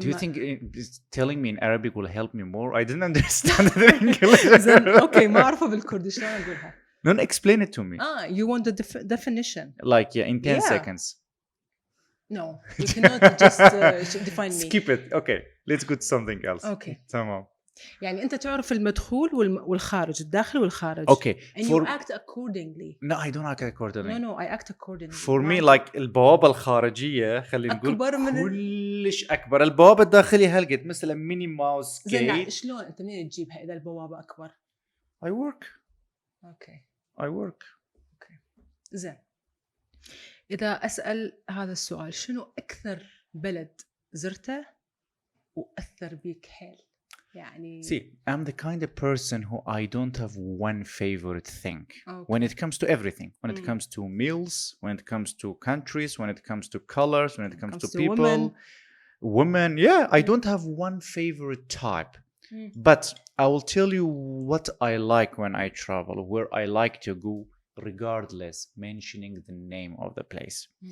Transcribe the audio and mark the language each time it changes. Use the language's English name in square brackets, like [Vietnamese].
[English] Do you think telling me in Arabic will help me more? I didn't understand it in English. [Arabic] Okay, ما أعرفه بالكردي شلون أقولها. [English] No, explain it to me. You want the definition? Like in 10 seconds. No, you cannot just define me. Skip it. Okay, let's go to something else. Okay. [Arabic] تمام. يعني أنت تعرف المدخول والخارج، الداخل والخارج. [English] Okay. And you act accordingly. No, I don't act accordingly. No, I act accordingly. For me, like [Arabic] البوابة الخارجية خلينا نقول أكبر من كلش أكبر. البوابة الداخلية هالقد مثلا ميني ماوس جيت. زين شلون أنت منين تجيبها إذا البوابة أكبر؟ [English] I work. Okay. I work. Okay. [Arabic] زين. إذا أسأل هذا السؤال شنو أكثر بلد زرته وأثر بيك حيل؟ يعني [English] See, I'm the kind of person who I don't have one favorite thing Okay. when it comes to everything. When it comes to meals, when it comes to countries, when it comes to colors, when it comes to people, women. Yeah, I don't have one favorite type. But I will tell you what I like when I travel, where I like to go, regardless mentioning the name of the place.